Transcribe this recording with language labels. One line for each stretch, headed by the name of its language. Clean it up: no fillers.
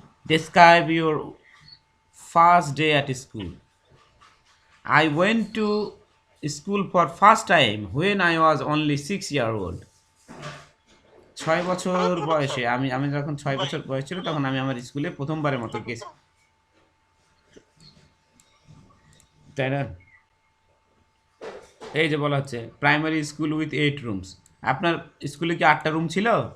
English: Describe your first day at school. I went to school for first time when I was only 6 years old.
Bangla: 6 বছর বয়সে, আমি যখন 6 বছর বয়স ছিল তখন আমি আমার স্কুলে প্রথমবারের মতো গেছি, তাই না? এই যে বলা হচ্ছে
English: Primary school with 8 rooms.
Bangla: আপনার স্কুলে কি 8টা রুম ছিল?